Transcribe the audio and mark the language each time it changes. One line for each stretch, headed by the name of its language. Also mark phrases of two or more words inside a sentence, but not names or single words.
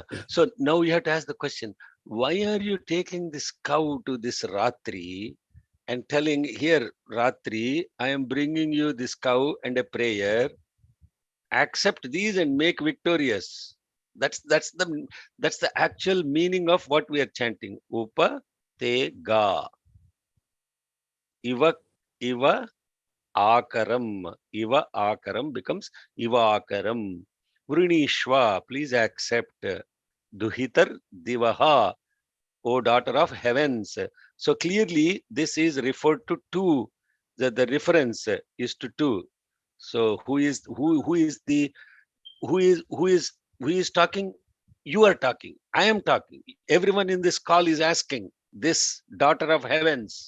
English: So now you have to ask the question, why are you taking this cow to this Ratri and telling here, Ratri, I am bringing you this cow and a prayer. Accept these and make victorious. That's the actual meaning of what we are chanting.
Sanskrit: उप ते गा इव इव आकरम्. इव आकरम् becomes इव आकरम्. vRNīshva,
English: please accept.
Sanskrit: दुहितर् दिवः,
English: O daughter of heavens. So clearly this is referred to two. The reference is to two. So who is talking? You are talking. I am talking. Everyone in this call is asking this daughter of heavens.